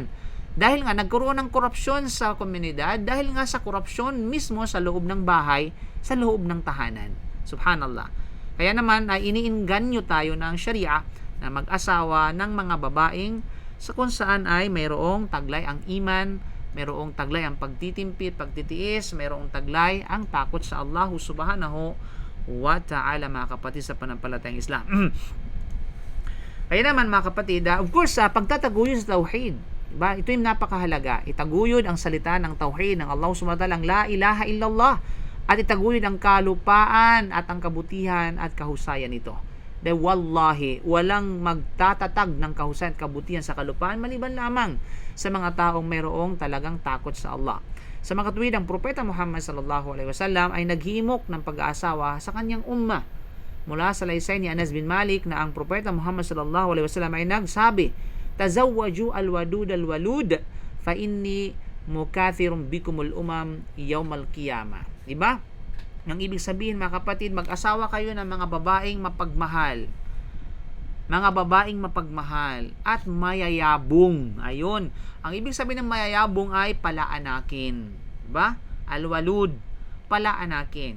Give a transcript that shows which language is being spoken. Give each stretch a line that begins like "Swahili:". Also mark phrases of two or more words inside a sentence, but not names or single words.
Filipino: Dahil nga nagkaroon ng korupsyon sa komunidad, dahil nga sa korupsyon mismo sa loob ng bahay, sa loob ng tahanan. Subhanallah. Kaya naman ay iniinganyo tayo ng Sharia na mag-asawa ng mga babaeng sa kung saan ay mayroong taglay ang iman, mayroong taglay ang pagtitimpit, pagtitiis, mayroong taglay ang takot sa Allah
Arabic: سبحانه وتعالى,
Filipino: mga kapatid sa panampalatayang Islam. Kaya naman, mga kapatid,
English: of course,
Filipino: pagtataguyod sa tauhid, diba? Ito yung napakahalaga. Itaguyod ang salita ng tauhid ng Allah
Arabic: سبحانه وتعالى, لا إله إلا الله,
Filipino: at itaguyod ang kalupaan at ang kabutihan at kahusayan nito. Dahil wallahi, walang magtatatag ng kahusayan at kabutihan sa kalupaan maliban lamang sa mga taong mayroong talagang takot sa Allah. Sa mga tuwid, ang Propeta Muhammad
Arabic: صلى الله عليه وسلم
Filipino: ay naghimok ng pag-aasawa sa kanyang ummah. Mula sa laysay ni Anas bin Malik na ang Propeta Muhammad
Arabic: صلى الله عليه وسلم
Filipino: ay nagsabi,
Arabic: "تزوجوا الودود الولود فإني مكاثر بكم الأمم يوم القيامة."
Filipino: Diba? Ang ibig sabihin, mga kapatid, mag-asawa kayo ng mga babaeng mapagmahal. Mga babaeng mapagmahal at mayayabong. Ayun. Ang ibig sabihin ng mayayabong ay palaanakin. Diba? Alwalud. Palaanakin.